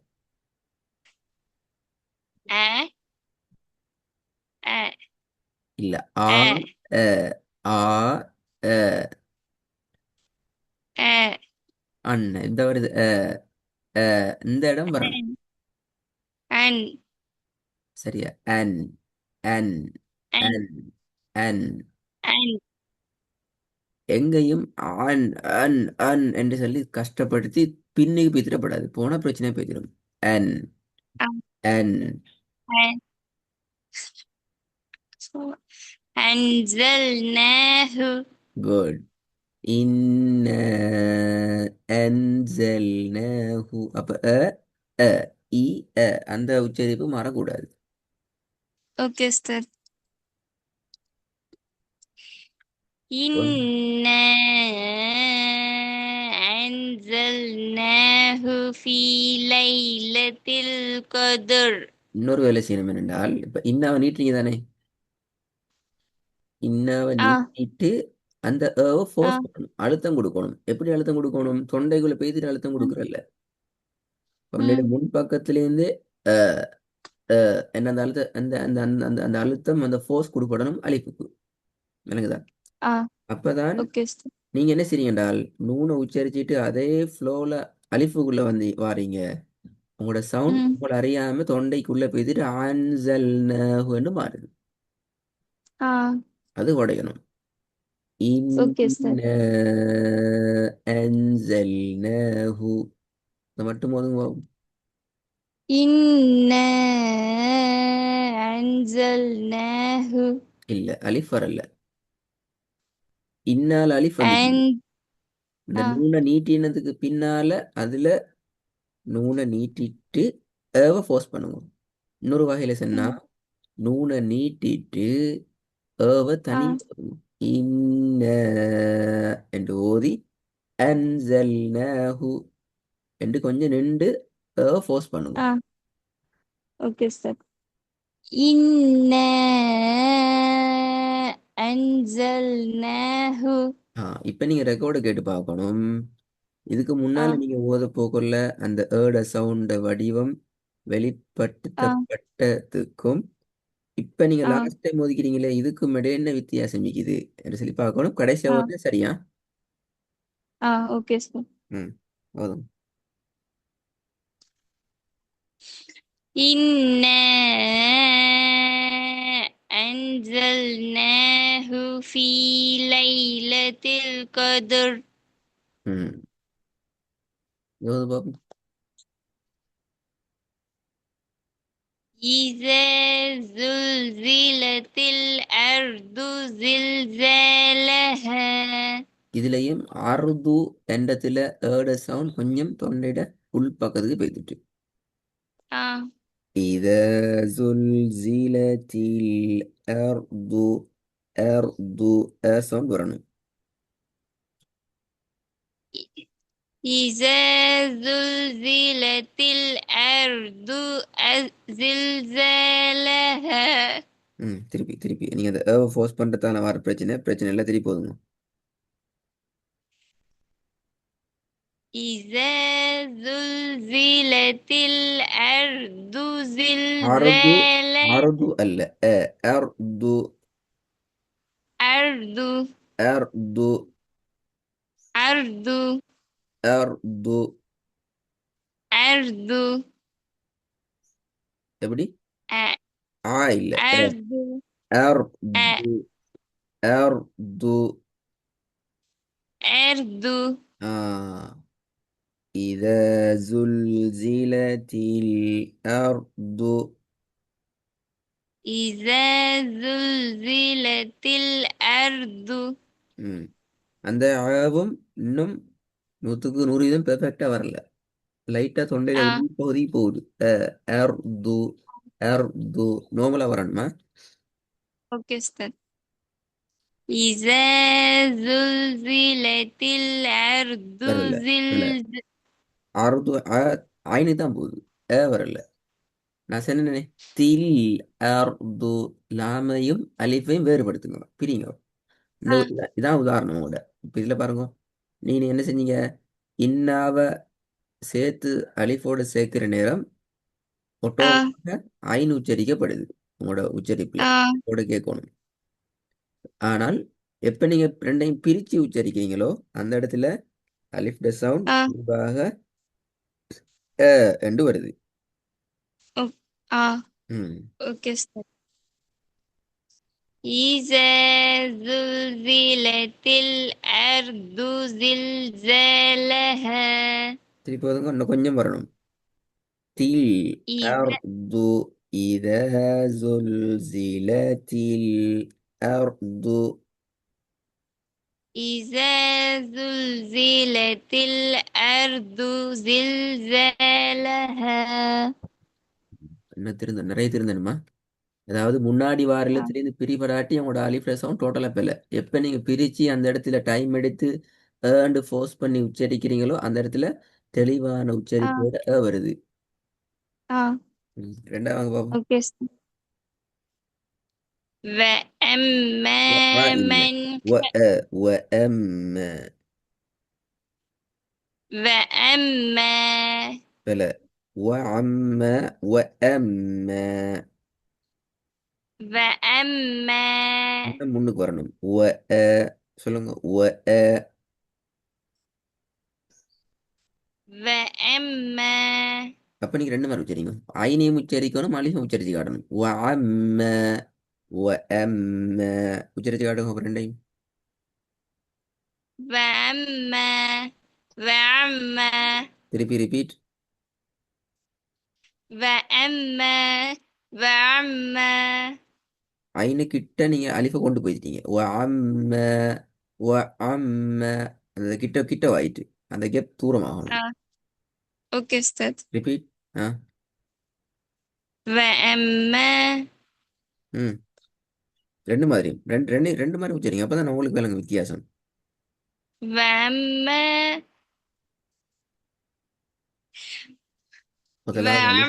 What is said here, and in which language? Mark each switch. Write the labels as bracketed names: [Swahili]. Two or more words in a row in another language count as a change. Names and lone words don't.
[Tamil] ஏ. ஏ. இல்ல. ஏ. அ ஆ அ ஏ. இந்த வருது. இந்த இடம் வரணும். அன். அன். சரியா? அன் அன் அன். அன் அன் அன். எங்கேயும் ஆன் அன் அன் என்று சொல்லி கஷ்டப்படுத்தி பின்னுக்கு பித்திரப்படாது. போன பிரச்சனை போய்த்திடும். அன் ஆ. அன் [Arabic] அன். أنزلناه. [Tamil] குட். [Arabic] إنا أنزلناه. [Tamil] அப்ப அ இ அந்த உச்சரிப்பு மாறக்கூடாது. [Arabic] أوكي أستاذ. [Tamil] ஒன்- [Arabic] إنا أنزلناه في ليلة القدر. [Tamil] இன்னொரு வேலை செய்யணும். என்னென்றால் இப்ப இன்னாவை நீட்டுறீங்க தானே? இன்னாவை آه. நீட்டிட்டு அந்த ஃபோர்ஸ் آه. பண்ணணும். அழுத்தம் கொடுக்கணும். எப்படி அழுத்தம் கொடுக்கணும்? தொண்டைக்குள்ள பேசிட்டு அழுத்தம் مم. கொடுக்கறல்ல. தொண்டையோட مم. முன் பக்கத்திலேருந்து என்ன அந்த அழுத்த அந்த அந்த அந்த அந்த அந்த அழுத்தம் அந்த ஃபோர்ஸ் கொடுக்கப்படணும் அலிப்புக்கு. விளங்குதா? آه. அப்பதான் [Arabic] أوكي أستاذ. [Tamil] நீங்க என்ன செய்றீங்க என்றால் நூனை உச்சரிச்சுட்டு அதே ஃப்ளோல அலிஃபுக்குள்ள வந்து வாரீங்க. உங்களோட சவுண்ட் مم. உங்களை அறியாம தொண்டைக்குள்ள போயிட்டு ஆன்சல்னு மாறுது. آه. அது உடையணும். [Arabic] أوكي أستاذ. إنا أنزلناه. [Tamil] அது மட்டும் போதுங்க. [Arabic] إنا أنزلناه. [Tamil] இல்ல, அலிஃப் வரல. இன்னால அலிஃப் வந்துச்சு. [Arabic] أن. [Tamil] இந்த آه. நூனை நீட்டினதுக்கு பின்னால அதுல நூனை நீட்டிட்டு ஃபோர்ஸ் பண்ணுங்க. இன்னொரு வகையில சொன்னா مم. நூனை நீட்டிட்டு தனி آه. இன்ன என்று ஓதி அன்சல்னாஹு என்று கொஞ்சம் நின்று ஃபோர்ஸ் பண்ணுங்க. [Arabic] آه. أوكي أستاذ. إنا أنزلناه. [Tamil] இப்ப நீங்க ரெக்கார்டு கேட்டு பார்க்கணும். இதுக்கு முன்னால آه. நீங்க ஓத போக்குள்ள அந்த சவுண்ட் வடிவம் آه. வெளிப்படுத்தப்பட்டதுக்கும் இப்ப நீங்க آه. [English] last time [Tamil] ஒதுக்கிறீங்களே இதுக்கும் இடையே என்ன வித்தியாசம் இருக்குது என்று சொல்லி பார்க்கணும். கடைசியா آه. ஓதுனா சரியா? [Arabic] أوكي أستاذ. [Tamil] ம். போதும். [Arabic] إنا أنزلناه في ليلة القدر. [Tamil] ம். ஓது பாப்போம். [Arabic] إذا زلزلت الأرض زلزالها. [Tamil] இதுலயும் அருது என்றதுல சவுண்ட் கொஞ்சம் தொண்டையிட உள் பக்கத்துக்கு போய்த்துட்டு. آه [Arabic] إذا زلزلت الأرض ساوند வரணும். إذا زلزلت الأرض زلزالها. [Tamil] திருப்பி திருப்பி நீங்க அந்த ஏவை ஃபோர்ஸ் பண்றதால வர பிரச்சனை எல்லாம் திருப்பி போதுங்க. [Arabic] إذا زلزلت الأرض அர்து زلزالها. அர்து அல்ல அர்து أرض அர்து أرض அர்து أرض [Tamil] எப்படி [Arabic] أ- [Tamil] இல்ல [Arabic] أرض أ- அர்து அர்து أرض ஆ إذا زلزلت الأرض إذا زلزلت الأرض. [Tamil] ம் அந்த அழகும் இன்னும் 100% பெர்ஃபெக்டா வரல. லைட்டா தொண்டையில آه உள்பகுதி போகுது. அர்து அர்து நார்மலா வரணுமா? [Arabic] أوكي أستاذ. إذا زلزلت الأرض [Tamil] வரல இல்ல அர்து ஐனு தான் போகுது. வரல. நான் சொன்னேனே தில் அர்து லாமையும் அலிஃபையும் வேறுபடுத்துங்க பிரிங்க. آه இதான் உதாரணம் கூட. இப்ப இதுல பாருங்க. நீங்க என்ன செஞ்சீங்க? இன்னாவ சேர்த்து அலிஃபோட சேர்க்கிற நேரம் آه ஒட்டோமாக ஐன் உச்சரிக்கப்படுது. உங்களோட உச்சரிப்புல آه ஓட கேட்கணும். ஆனால் எப்ப நீங்க ரெண்டையும் பிரிச்சு உச்சரிக்கிறீங்களோ அந்த இடத்துல அலிஃப் ட சவுண்ட் آه இயல்பாக என்று வருது. أوك- آه ம் [Arabic] أوكي أستاذ. إذا زلزلت الأرض زلزالها. [Tamil] திருப்பி ஒதுங்க இன்னும் கொஞ்சம் வரணும். தில் [Arabic] إذا அர்து இதா زلزلتில் அர்து إذا زلزلت الأرض زلزالها. [Tamil] என்ன திருந்த நிறைய திருந்தணுமா? அதாவது முன்னாடி வார آه எழுத்துலேருந்து பிரிபடாட்டி அவங்களோட அலிஃப் சவுண்ட் டோட்டலாக பிள்ளை. எப்போ நீங்கள் பிரித்து அந்த இடத்துல டைம் எடுத்து ஏண்டு ஃபோர்ஸ் பண்ணி உச்சரிக்கிறீங்களோ அந்த இடத்துல தெளிவான آه உச்சரிப்போட வருது. آه ரெண்டாவது வாங்க பாப்போம். [Arabic] أوكي أستاذ. وأما [Tamil] இல்ல [Arabic] من وأم وأما பிள்ளை وأم وأما [Tamil] இன்னும் முன்னுக்கு வரணும். சொல்லுங்க [Arabic] وأما [Tamil] அப்ப நீங்க ரெண்டு மாதிரி உச்சரிங்க. ஐனையும் உச்சரிக்கணும் அலிஃபும் உச்சரிச்சு காட்டணும். وأما உச்சரிச்சு காட்டுங்க அப்ப ரெண்டையும். [Arabic] وأما وأما [Tamil] திருப்பி ரிப்பீட். [Arabic] وأما وأما [Tamil] ஐனு கிட்ட நீங்க அலிஃபை கொண்டு போயிட்டீங்க. وأما அந்த கிட்ட கிட்ட ஆயிட்டு அந்த கேப் தூரமாகணும். [Arabic] آه أوكي أستاذ. [Tamil] ரிப்பீட். ஆ [Arabic] وأما [Tamil] ம் ரெண்டு மாதிரி ரெண்டு ரெண்டு ரெண்டு மாதிரி உச்சரிங்க. அப்பதான் உங்களுக்கு விளங்கும் வித்தியாசம். [Arabic] وأما [Tamil] முதலாவது அலிஃப்.